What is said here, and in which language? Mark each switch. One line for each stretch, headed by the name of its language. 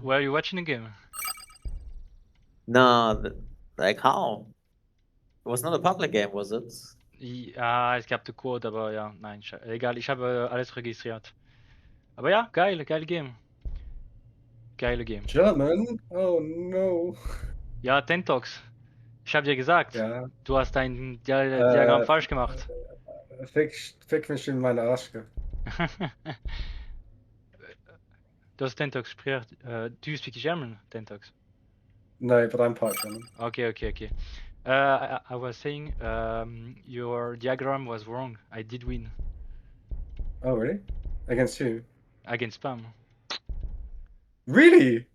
English: Were you watching the game? No, like how? It was not a public game, was it?
German: Ja, es gab den Code, aber ja, nein, egal, ich habe alles registriert. Aber ja, geil Game. Geile Game.
English: German? Oh no.
German: Ja, Tentox. Ich habe dir gesagt, Ja. du hast dein Diagramm falsch gemacht. Fick mich in meine Arsch. Du hast Tentox gepricht.
English: Do you speak German, Tentox? No, but I'm part German. Okay. I was saying your diagram was wrong. I did win. Oh, really? Against who? Against Spam. Really?